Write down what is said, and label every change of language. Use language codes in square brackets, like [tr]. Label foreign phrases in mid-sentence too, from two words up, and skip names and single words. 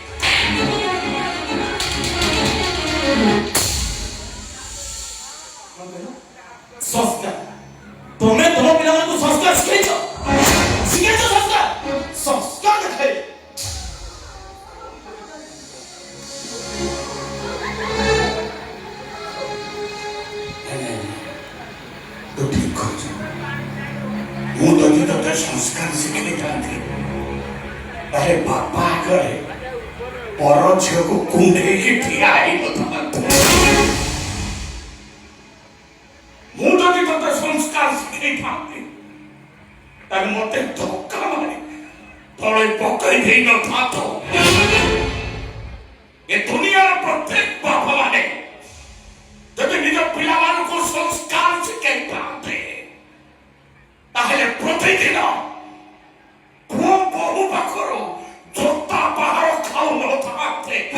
[or] ସଂସ୍କାର ତମେ ତମ ପିଲାମାନଙ୍କୁ ସଂସ୍କାର ଶିଖେଇଛ ସଂସ୍କାର ସଂସ୍କାର ଦେଖାଇ [bn] তো ঠিক করছো [or] ମୁଁ ଯଦି ତୋତେ ସଂସ୍କାର ଶିଖେଇଥାନ୍ତି ତାହେଲେ ବାପା ଆଗରେ ପର ଝିଅକୁ କୁଣ୍ଢେଇକି ଠିଆ ହେଇନଥାନ୍ତି ମୁଁ ଯଦି ତୋତେ ସଂସ୍କାର ଶିଖେଇଥାନ୍ତି ତାହେଲେ ମତେ ଧକ୍କା ମାରି ତଳେ ପକାଇ ଦେଇନଥାନ୍ତ ଏ ଦୁନିଆର ପ୍ରତ୍ୟେକ ବାପା ମାନେ ଯଦି ନିଜ ପିଲାମାନଙ୍କୁ ସଂସ୍କାର ଶିଖେଇଥାନ୍ତେ ତାହେଲେ ପ୍ରତିଦିନ ପୁଅ ବୋହୂ ପାଖରୁ ଜୋତା ପାହାର ଖାଉନଥାନ୍ତେ